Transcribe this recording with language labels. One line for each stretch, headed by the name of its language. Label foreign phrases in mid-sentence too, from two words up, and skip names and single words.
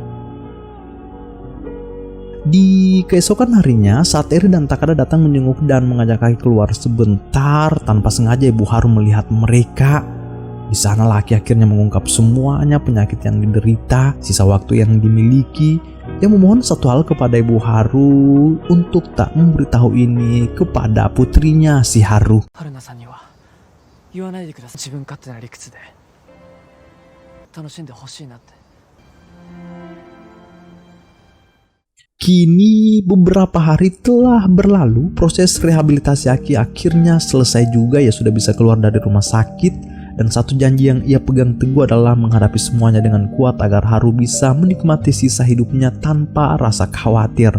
Indonesian: Di keesokan harinya, saat Eri dan Takada datang menjenguk dan mengajak Aki keluar sebentar, tanpa sengaja Ibu Haru melihat mereka. Di sana Aki akhirnya mengungkap semuanya, penyakit yang diderita, sisa waktu yang dimiliki. Dia memohon satu hal kepada Ibu Haru untuk tak memberitahu ini kepada putrinya si Haru.
Japanese: 春菜さんには言わないでください。自分勝手な理屈で楽しんでほしいなって。
Indonesian: Kini beberapa hari telah berlalu, proses rehabilitasi Aki akhirnya selesai juga. Ya sudah bisa keluar dari rumah sakit. Dan satu janji yang ia pegang teguh adalah menghadapi semuanya dengan kuat agar Haru bisa menikmati sisa hidupnya tanpa rasa khawatir.